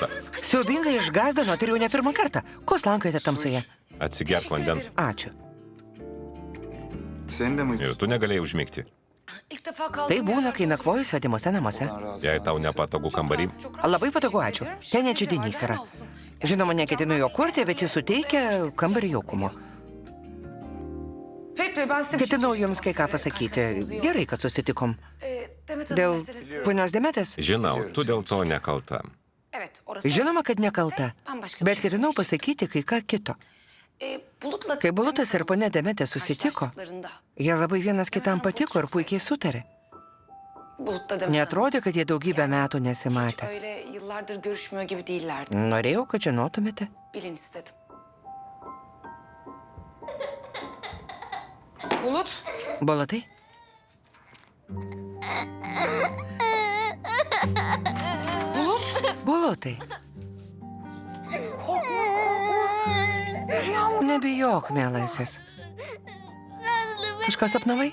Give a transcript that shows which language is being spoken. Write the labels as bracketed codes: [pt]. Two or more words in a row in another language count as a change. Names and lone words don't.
[lt] Siaubingai išgazdinot ir jau ne pirmą kartą. Ko slankojate tamsoje? Atsigerk vandens. Ačiū. [tr] Senin de mi? [lt] Ir tu negalėjai užmigti. [tr] İlk defa kaldım. [lt] Tai būna, kai nakvoju svetimuose namuose. Jei tau nepatogu kambarį, Labai patogu, ačiū. Ten net židinys yra. Žinoma, neketinu jo kurti, bet jis suteikia kambarį jaukumo. [tr] Ferit Bey, ben size... [lt] Ketinau jums kai ką pasakyti. Gerai, kad susitikom. [tr] Demet Hanım [lt] Dėl [tr] meselesi... [lt] ponios Demetės? žinau, tu dėl to nekalta. [tr] Evet, orası... [lt] Žinoma, kad nekalta. Bet ketinau pasakyti kai ką kito. [tr] Bulut'la... [lt] Kai Bulutas ir ponia Demetė susitiko, jie labai vienas kitam patiko ir puikiai sutarė. [tr] Bulut'la Demet Hanım. [lt] Neatrodė, kad jie daugybę metų nesimatė. [tr] Öyle yıllardır görüşmüyor gibi değillerdi. [lt] Norėjau, kad žinotumėte. [tr] Bilin istedim. Bulut. [lt] Bulutai? Bulutai. Nebijok, mielasis. Kažką sapnavai?